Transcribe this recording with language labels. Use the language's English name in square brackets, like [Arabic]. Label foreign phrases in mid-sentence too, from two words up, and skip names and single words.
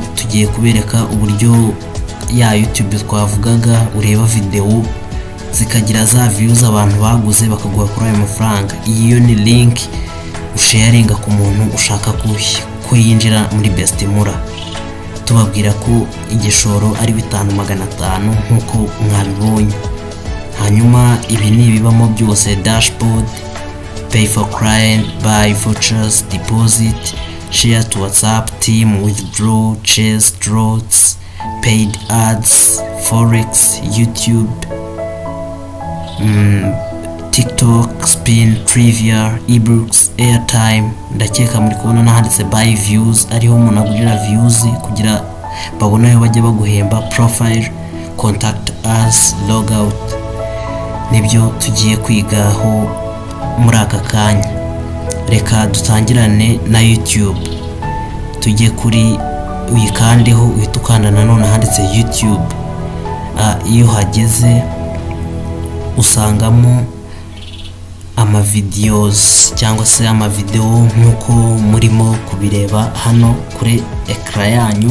[Kinyarwanda] Tugiye kubereka uburyo ya YouTube twavugaga ureba video zikagira za views abantu baguze bakaguha kuri ayo mafaranga. Iyo ni link usharinga ku muntu ushaka ko yinjira muri Bestimura. Tubabwira ko igishoro ari 5500 nkuko mwabibonye. Hanyuma ibi ni bibamo byose: [English] dashboard, pay for client, buy vouchers, deposit, share to WhatsApp, team, withdraw, chase, draws, paid ads, forex, YouTube, TikTok, spin, trivia, ebooks, airtime. [Kinyarwanda] Ndakeka muri kubona nahanditse [English] buy views, [Kinyarwanda] ariho umuntu agurira views kugira babona yo bajya baguhemba. [English] Profile, contact us, log out. [Kinyarwanda] Nibyo tugiye kwigaho muri aka kanya. Reka dutangirane na YouTube. Tujye kuri uyikandeho, uhita ukanda nanone handitse YouTube. Iyo hageze usangamo videos cyangwa se video nkuko murimo kubireba hano kuri ekara yanyu.